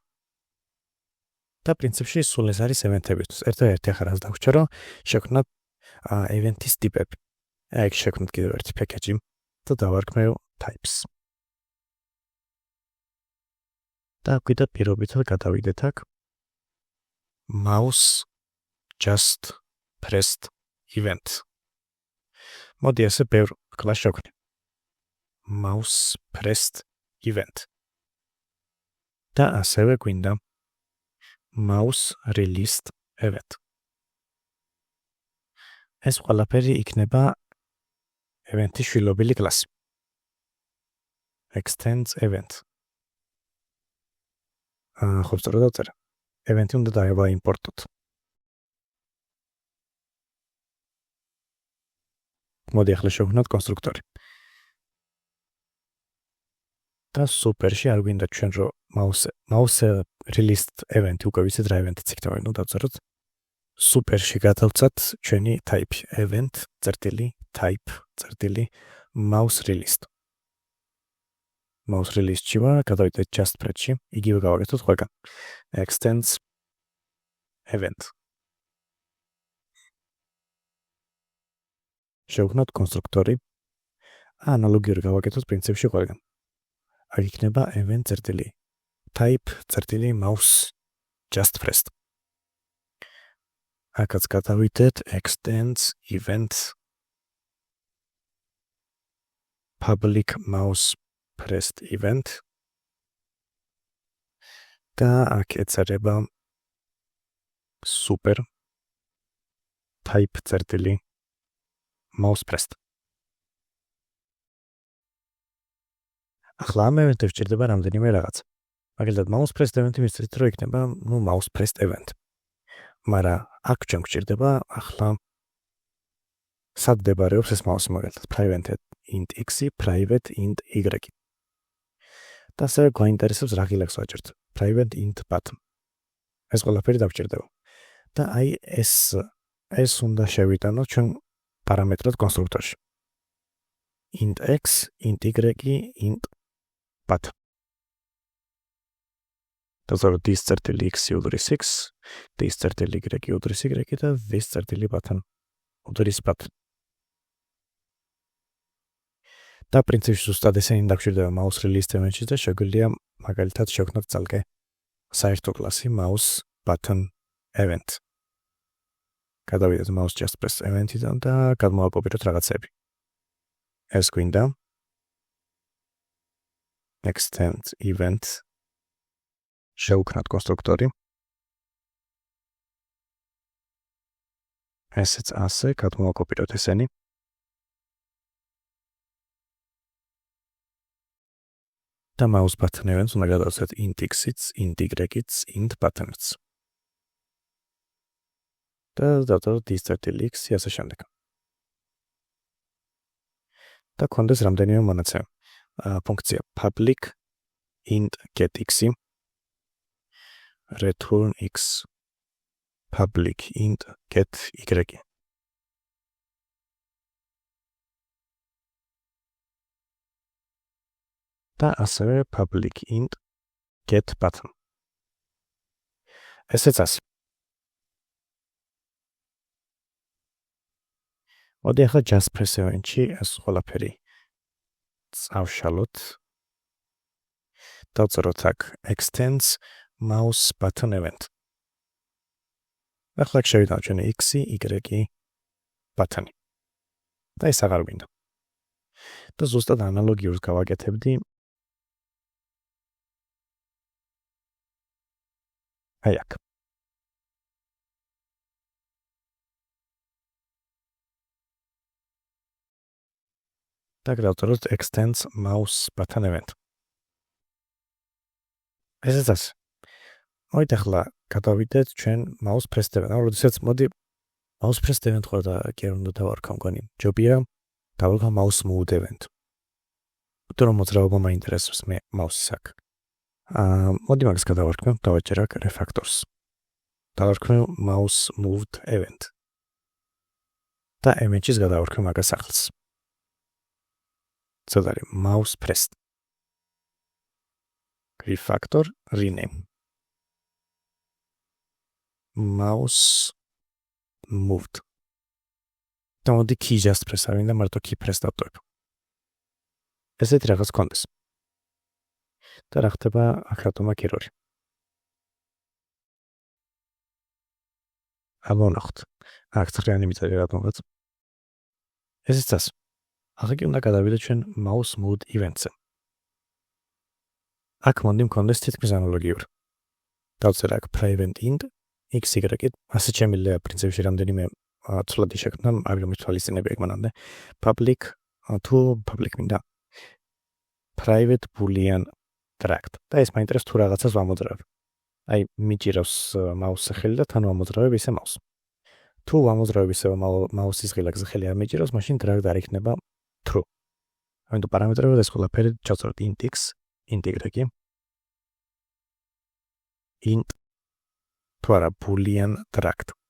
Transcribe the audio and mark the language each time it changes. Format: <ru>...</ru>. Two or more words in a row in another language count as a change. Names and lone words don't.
<ka>და პრინციპში სულ ეს არის event-ებისთვის. ერთ-ერთი ახლა რაც დაგვჭირდა რომ შევქმნათ event-ის ტიპები. აქ შევქმნათ კიდევ ერთი package და დავარქმევ types. და კიდე პირობითად გადავიდეთ აქ</ka> <en>mouse just pressed event.</en> <ka>მოდი ესე ბევრ კლასს შევქმნით.</ka> <en>mouse pressed event.</en> <ka>და ასევე გვინდა</ka> <en>mouse released event.</en> <ka>ეს ყველაფერი იქნება event-ის შვილობილი კლასი.</ka> <en>extends event.</en> <ka>ხო სწორად დავწერე. event-ი უნდა დავაიმპორტოთ. მოდი ახლა შევქმნათ კონსტრუქტორი. და სუპერში არ გვინდა ჩვენ რომ</ka> <en>mouse released event</en> <ka>უკვე ვიცით რა event-იც იქნება, ნუ დავწეროთ. სუპერში გადავცათ ჩვენი</ka> <en>type event</en> <ka>წერტილი type წერტილი</ka> <en>mouse released. mouse released-ში</en> <ka>ვარ, გადავიდეთ</ka> <en>just press-ში,</en> <ka>იგივე გავაკეთოთ ყველგან.</ka> <en>extends event.</en> <ka>შევქმნათ კონსტრუქტორი. ანალოგიური გავაკეთოთ პრინციპში ყველგან. აქ იქნება</ka> <en>event წერტილი type წერტილი mouse just pressed.</en> <ka>აქაც გადავიდეთ</ka> <en>extends event public mouse pressed event.</en> <ka>და აქ ეწერება</ka> <en>super type</en> <ka>წერტილი</ka> <en>mouse pressed.</en> <ka>ახლა ამ event-ებს ჭირდება რამდენიმე რაღაც. მაგალითად</ka> <en>mouse pressed event-ი</en> <ka>მისცეთ რომ იქნება</ka> <en>mouse pressed event.</en> <ka>მაგრამ აქ ჩვენ გვჭირდება ახლა სად მდებარეობს ეს მაუსი მაგალითად</ka> <en>private int x, private int y.</en> <ka>და ასევე გვაინტერესებს რა ღილაკს ვაჭერთ.</ka> <en>private int button.</en> <ka>ეს ყველაფერი დავჭირდება. და აი ეს უნდა შევიტანოთ ჩვენ პარამეტრად კონსტრუქტორში.</ka> <en>int x, int y, int button.</en> <ka>დავწეროთ this წერტილი x უდრის x, this წერტილი y უდრის y და this წერტილი button უდრის button. და პრინციპში ზუსტად ესენი დაგვჭირდება</ka> <en>mouse release event-ში</en> <ka>და შეგვიძლია მაგალითად შევქმნათ ძალკე საერთო კლასი</ka> <en>mouse button event.</en> <ka>გადავიდეთ</ka> <en>mouse just press event-იდან</en> <ka>და გადმოვაკოპიროთ რაღაცები. ეს გვინდა</ka> <en>extend event</en> <ka>შევქმნათ კონსტრუქტორი. ესეც ასე გადმოვაკოპიროთ ესენი. და</ka> <en>mouse button events</en> <ka>უნდა გადავცეთ</ka> <en>int x-იც, int y-იც, int button-იც.</en> <ka>და დავწეროთ this წერტილი x ასე შემდეგ. და კონდეს რამდენიმე მონაცემი.</ka> <en>ფუნქცია public int get x, return x, public int get y.</en> <ka>და ასევე</ka> <en>public int get button.</en> <ka>ესეც ასე. მოდი ახლა</ka> <en>just press event-ში</en> <ka>ეს ყველაფერი წავშალოთ. დავწეროთ აქ</ka> <en>extends mouse button event.</en> <ka>ახლა შევიდანოთ ჩვენ</ka> <en>x, y button.</en> <ka>და ეს აღარ გვინდა. და ზუსტად ანალოგიურს გავაკეთებდი აი აქ. და გავწეროთ</ka> <en>extends mouse button event.</en> <ka>ესეც ასე. მოით ახლა გადავიდეთ ჩვენ</ka> <en>mouse press event.</en> <ka>როდესაც მოდი</ka> <en>mouse press event</en> <ka>ხარ და კი არ უნდა დავარქვა მგონი. ჯობია დავარქვა</ka> <en>mouse move event.</en> <ka>თუ რომ მოძრაობა მაინტერესებს მე mouse-ის აქ. მოდი მაგას გადავარქვი, დავაჭერ აქ refactors.</ka> <en>დავარქვი mouse moved event.</en> <ka>და image-ის გადავარქვი მაგას ახლს.</ka> <en>წოდარი mouse pressed. Refactor rename. Mouse moved.</en> <ka>და მოდი</ka> <en>key just press</en> <ka>არ ვინდა, მარტო</ka> <en>key press</en> <ka>დავტოვებ. ესეთი რაღაც კონდეს. და რა ხდება აქ რატომა error-ი. ამონახოთ. აქ ცხრიანი მიწერი რატომღაც. ესეც ასე. ახლა კი უნდა გადავიდეთ ჩვენ</ka> <en>mouse mode events-ზე.</en> <ka>აქ მოდი მქონდეს თითქმის ანალოგიური. დავწერ აქ</ka> <en>private int x y,</en> <ka>ასე შემიძლია პრინციპში რამდენიმე ცვლადი შექმნა, აი რომის თვალისწინები ეგ მანამდე. Public თუ public მინდა.</ka> <en>Private boolean tract.</en> <ka>და ეს მაინტერესებს თუ რაღაცას ვამოძრავებ. აი მიჭირავს mouse-ზე ხელი და თან ვამოძრავებ ისე mouse. თუ ვამოძრავებ ისე mouse-ის ღილაკზე ხელი არ მიჭირავს, მაშინ tract არ იქნება true. ამიტომ პარამეტრებად ეს ყველაფერი ჩავწეროთ</ka> <en>int x, int y, int</en> <ka>თუ არა</ka> <en>boolean tract.</en>